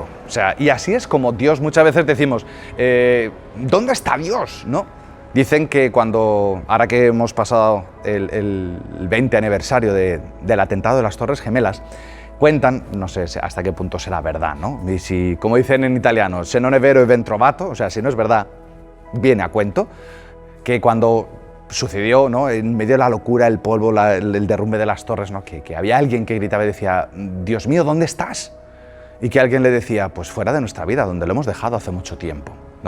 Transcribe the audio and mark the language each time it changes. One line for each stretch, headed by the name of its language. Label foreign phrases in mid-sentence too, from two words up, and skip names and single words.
Spanish: O sea, y así es como Dios muchas veces decimos, ¿dónde está Dios? ¿No? Dicen que ahora que hemos pasado el 20 aniversario del atentado de las Torres Gemelas, cuentan, no sé hasta qué punto será verdad, ¿no? Y si, como dicen en italiano,
Italian: se non è vero è ben trovato,
Spanish: o sea, si no es verdad, viene a cuento, que cuando sucedió, ¿no? En medio de la locura, el polvo, el derrumbe de las torres, ¿no? Que había alguien que gritaba y decía, Dios mío, ¿dónde estás? Y que alguien le decía, pues fuera de nuestra vida, donde lo hemos dejado hace mucho tiempo, ¿no?